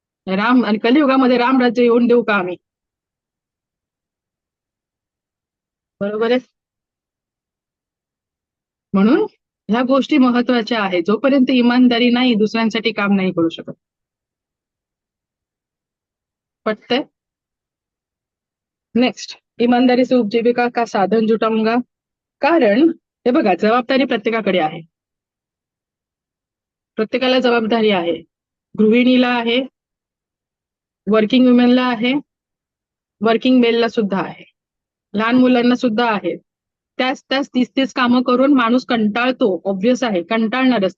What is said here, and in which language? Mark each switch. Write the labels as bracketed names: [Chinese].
[Marathi] राम आणि कलियुगामध्ये राम राज्य येऊन देऊ का आम्ही? बरोबर आहे. म्हणून ह्या गोष्टी महत्वाच्या आहेत. जोपर्यंत इमानदारी नाही, दुसऱ्यांसाठी काम नाही करू शकत. पटतंय? [Hindi] नेक्स्ट, ईमानदारी से उपजीविका का साधन जुटाऊंगा. [Marathi] कारण हे बघा, जबाबदारी प्रत्येकाकडे आहे. प्रत्येकाला जबाबदारी आहे. गृहिणीला आहे, वर्किंग वुमेनला आहे, वर्किंग मेलला सुद्धा आहे, लहान मुलांना सुद्धा आहे. त्याच तीच कामं करून माणूस कंटाळतो. ऑब्व्हियस आहे, कंटाळणारच.